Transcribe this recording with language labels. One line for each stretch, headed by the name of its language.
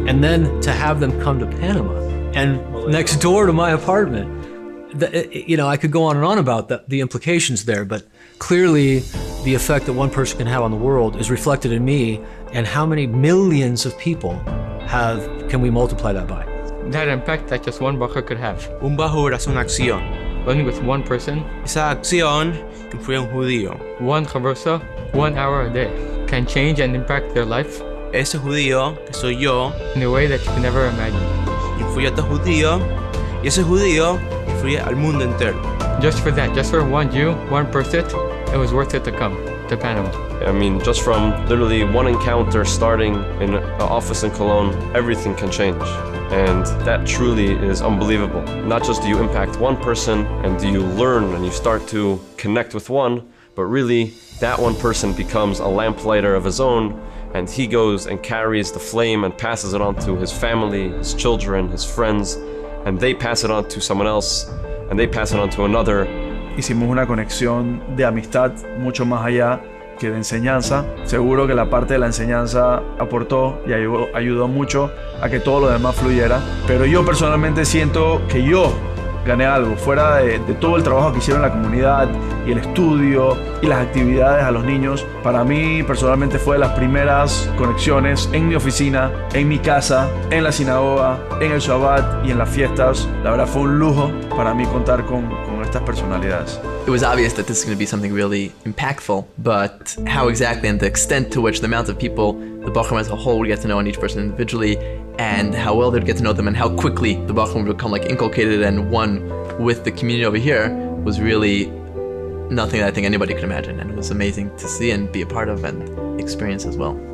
English: And then to have them come to Panama and next door to my apartment. I could go on and on about the implications there, but clearly the effect that one person can have on the world is reflected in me, and how many millions of people can we multiply that by? That impact that just one Bajur could have.
Spanish: Un Bajur hace una acción.
English: Only with one person.
Spanish: Esa acción influye a un judío.
English: One chavrusa, 1 hour a day, can change and impact their life.
Spanish: Ese judío, que soy yo,
English: in a way that you can never imagine.
Spanish: Influye a otro judío, y ese judío influye al mundo entero.
English: Just for that, just for one Jew, one person, it was worth it to come to Panama. I mean, just from literally one encounter starting in an office in Cologne, everything can change. And that truly is unbelievable. Not just do you impact one person and do you learn and you start to connect with one, but really that one person becomes a lamplighter of his own, and he goes and carries the flame and passes it on to his family, his children, his friends, and they pass it on to someone else, and they pass it on to another.
Spanish: Hicimos una conexión de amistad mucho más allá que de enseñanza. Seguro que la parte de la enseñanza aportó y ayudó mucho a que todo lo demás fluyera, pero yo personalmente siento que yo gané algo, fuera de todo el trabajo que hicieron la comunidad y el estudio y las actividades a los niños. Para mí personalmente fue de las primeras conexiones en mi oficina, en mi casa, en la sinagoga, en el Shabbat y en las fiestas. La verdad fue un lujo para mí contar con estas personalidades.
English: It was obvious that this is going to be something really impactful, but how exactly and the extent to which the amount of people, the Bajurim as a whole, would get to know on each person individually, and how well they'd get to know them, and how quickly the Bajurim would become inculcated and one with the community over here, was really nothing that I think anybody could imagine, and it was amazing to see and be a part of and experience as well.